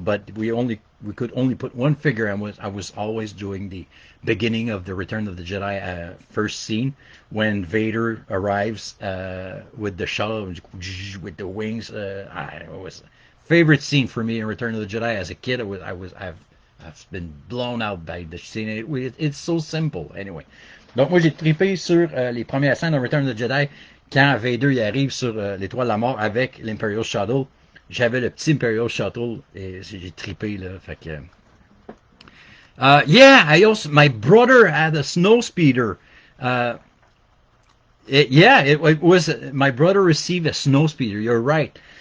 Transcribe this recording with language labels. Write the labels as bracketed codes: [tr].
[en] But we could only put one figure, and I was always doing the beginning of the Return of the Jedi first scene when Vader arrives with the shuttle with the wings. It was favorite scene for me in Return of the Jedi as a kid. I've been blown out by the scene. It's so simple. Anyway. [fr] Donc moi j'ai trippé sur les premières scènes de Return of the Jedi quand Vader il arrive sur l'étoile de la mort avec l'Imperial Shuttle. J'avais le petit Imperial Shuttle et j'ai trippé là. Fait que [en] yeah, my brother had a snow speeder. It was my brother received a snow speeder. You're right.